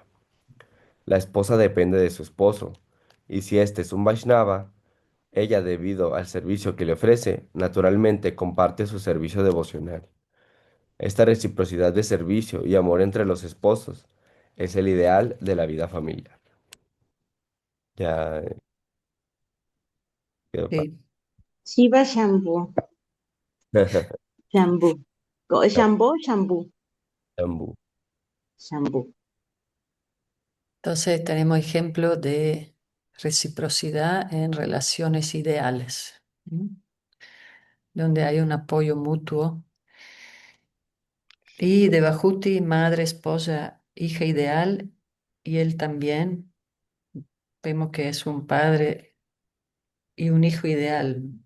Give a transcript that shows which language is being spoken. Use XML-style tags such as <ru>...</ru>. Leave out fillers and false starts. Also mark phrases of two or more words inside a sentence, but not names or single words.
<es>La esposa depende de su esposo, y si éste es un Vaishnava, ella, debido al servicio que le ofrece, naturalmente comparte su servicio devocional. Esta reciprocidad de servicio y amor entre los esposos es el ideal de la vida familiar. Ya quedó fácil. Sí,</es> <sa>Shiva Shambhu. Shambhu. Shambhu, Shambhu. Ambú. Shambhu.</sa> <es>entonces tenemos ejemplo de reciprocidad en relaciones ideales, ¿m? Donde hay un apoyo mutuo. Y Devahuti, madre, esposa, hija ideal, y él también, vemos que es un padre y un hijo ideal.</es>